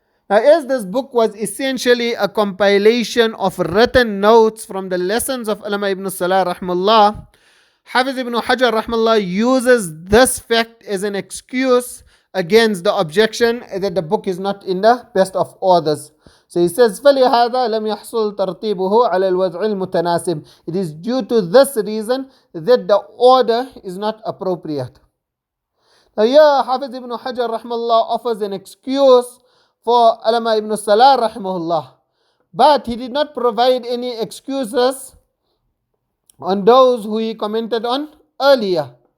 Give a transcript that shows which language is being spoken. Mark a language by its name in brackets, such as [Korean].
[English] Now, as this book was essentially a compilation of written notes from the lessons of Allamah Ibn As-Salah rahmallah, Hafiz ibn Hajar rahmallah uses this fact as an excuse against the objection that the book is not in the best of orders. So he says, [Arabic] فَلِهَذَا لَمْ يَحْصُلْ تَرْتِيبُهُ عَلَى الْوَضْعِ الْمُتَنَاسِبِ. [English] It is due to this reason that the order is not appropriate. Now here Hafiz ibn Hajar rahmallah offers an excuse for Allamah Ibn As-Salah rahimahullah, but he did not provide any excuses on those who he commented on earlier.